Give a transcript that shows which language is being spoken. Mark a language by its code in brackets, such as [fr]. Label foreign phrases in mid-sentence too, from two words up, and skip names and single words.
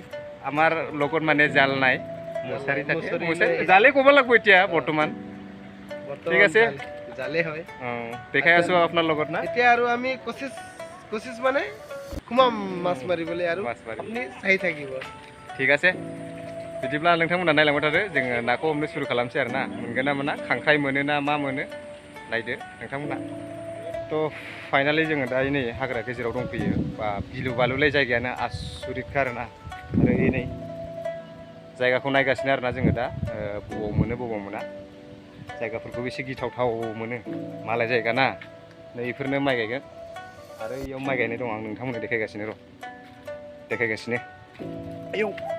[as] আমাৰ লগত মানে জাল নাই মছাৰি থাকে জালে ক'ব লাগিব এতিয়া বৰ্তমান ঠিক আছে জালে হয় দেখাই আছো আপোনাৰ লগত না এতিয়া আৰু আমি কোচিছ মানে খুমাম মাছ মাৰিবলৈ আৰু আপুনি চাই থাকিব ঠিক আছে [brx] बिदिब्ला नोंथांमोना नायलांबाय थादो जोङो नाखौ हमनो सुरु खालामसै आरो ना मोनगोन ना मोना खांख्राइ मोनो ना मा मोनो नायदो नोंथांमोना थ' फाइनालि जोङो दा नै हाग्रा गेजेराव दंफैयो बा गिलु बालुलाय जायगायानो आसुरितखा आरो ना आरो नै जायगाखौ नायगासिनो आरो ना जोङो दा बबाव मोनो बबाव मोना जायगाफोरखौ एसे गिथावथाव मोनो मालाय जायगा ना नै बेफोरनो माइ गायगोन आरो इयाव माइ गायनाय दं आं नोंथांमोननो देखायगासिनो र' देखायगासिनो आयौ